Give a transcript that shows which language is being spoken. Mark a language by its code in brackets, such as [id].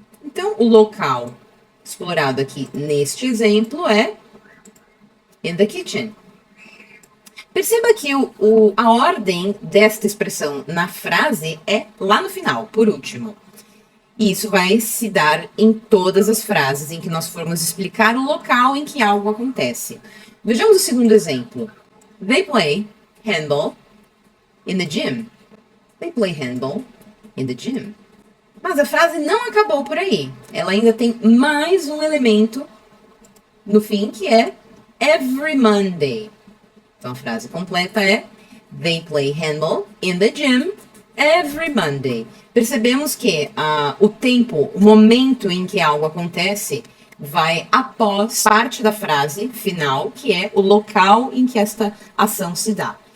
[pt] Então, o local explorado aqui neste exemplo é [en] in the kitchen. [pt] Perceba que a ordem desta expressão na frase é lá no final, por último. E isso vai se dar em todas as frases em que nós formos explicar o local em que algo acontece. Vejamos o segundo exemplo. [en] They play handball in the gym. They play handball in the gym. [pt] Mas a frase não acabou por aí. Ela ainda tem mais um elemento no fim, que é [en] every Monday. [pt] Então a frase completa é [en] They play handball in the gym every Monday. [pt] Percebemos que o tempo, o momento em que algo acontece, vai após parte da frase final, que é o local em que esta ação se dá.